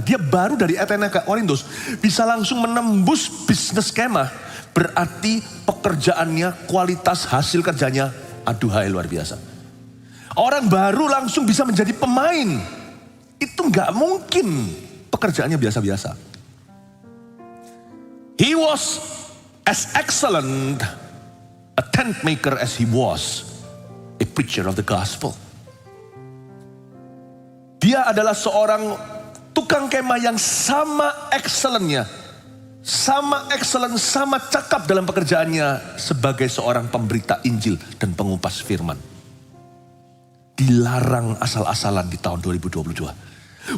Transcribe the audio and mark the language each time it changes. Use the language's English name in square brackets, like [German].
[Indonesian] Dia baru dari Athena ke Korintus bisa langsung menembus bisnis kemah. Berarti pekerjaannya, kualitas hasil kerjanya, aduhai luar biasa. Orang baru langsung bisa menjadi pemain. Itu nggak mungkin pekerjaannya biasa-biasa. [English] He was as excellent a tent maker as he was a preacher of the gospel. [Indonesian] Dia adalah seorang tukang kemah yang sama excellent-nya, sama excellent, sama cakap dalam pekerjaannya sebagai seorang pemberita Injil dan pengupas firman. Dilarang asal-asalan di tahun 2022.